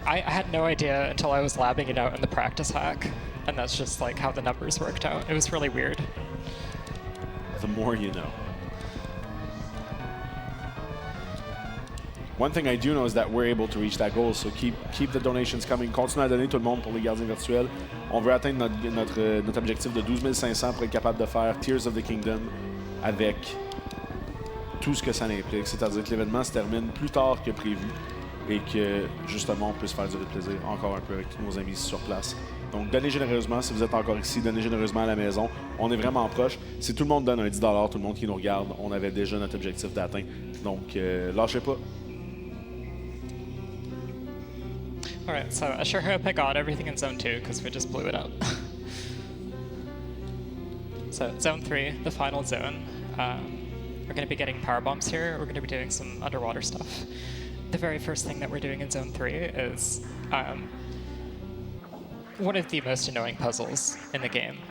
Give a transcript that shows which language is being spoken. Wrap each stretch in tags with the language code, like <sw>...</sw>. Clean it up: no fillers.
<en>I had no idea until I was labbing it out in the practice hack, and that's just like how the numbers worked out. It was really weird. The more you know. One thing I do know is that we're able to reach that goal, so keep the donations coming.</en> <fr>Continuez à donner tout le monde pour les gardiens virtuels. On veut atteindre notre objectif de 12 500 pour être capable de faire Tears of the Kingdom avec tout ce que ça implique. C'est-à-dire que l'événement se termine plus tard que prévu et que, justement, on puisse faire du plaisir encore un peu avec tous nos amis sur place. Donc, donnez généreusement. Si vous êtes encore ici, donnez généreusement à la maison. On est vraiment proche. Si tout le monde donne un 10 $, tout le monde qui nous regarde, on avait déjà notre objectif d'atteint. Donc, lâchez pas.</fr> <en>Alright, so I sure hope I got everything in Zone 2, because we just blew it up. So, Zone 3, the final zone. We're going to be getting power bombs here. We're going to be doing some underwater stuff. The very first thing that we're doing in Zone 3 is one of the most annoying puzzles in the game.</en>